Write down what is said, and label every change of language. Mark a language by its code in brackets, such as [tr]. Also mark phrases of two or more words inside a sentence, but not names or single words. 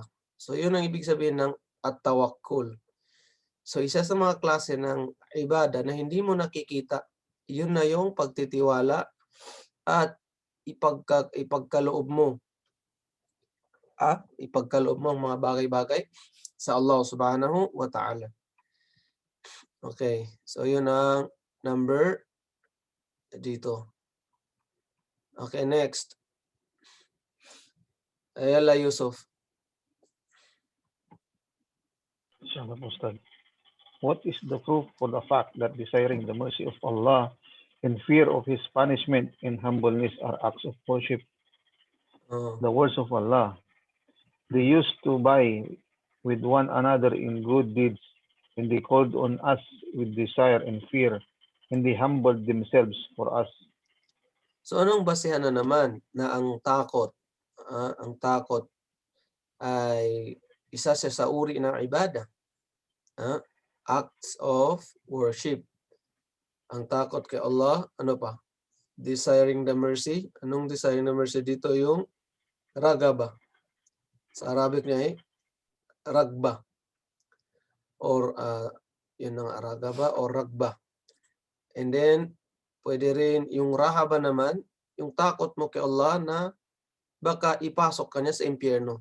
[tl] So, yun ang ibig sabihin ng at-tawakkul. So, isa sa mga klase ng ibada na hindi mo nakikita, yun na yung pagtitiwala at ipagkaloob mo. Ipagkaloob mo ang mga bagay-bagay sa Allah [ar] سبحانه وتعالى. [tl] Okay. So, yun ang number dito. Okay, next. Ayala Yusuf. Salamat, Ustad. [en] What is the proof for the fact that desiring the mercy of Allah and fear of His punishment and humbleness are acts of worship? The words of Allah. They used to vie with one another in good deeds, and they called on us with desire and fear, and they humbled themselves for us. [tl] So, anong basehan na naman na ang takot ay isa siya sa uri ng ibada? [en] Acts of worship. [tl] Ang takot kay Allah, ano pa? [en] Desiring the mercy. [tl] Anong [en] desiring the mercy [tl] dito? Yung ragaba. Sa Arabic niya ay ragba. Or yun ang ragaba or ragba. And then, pwede rin yung rahaba naman, yung takot mo kay Allah na baka ipasok ka niya sa impyerno.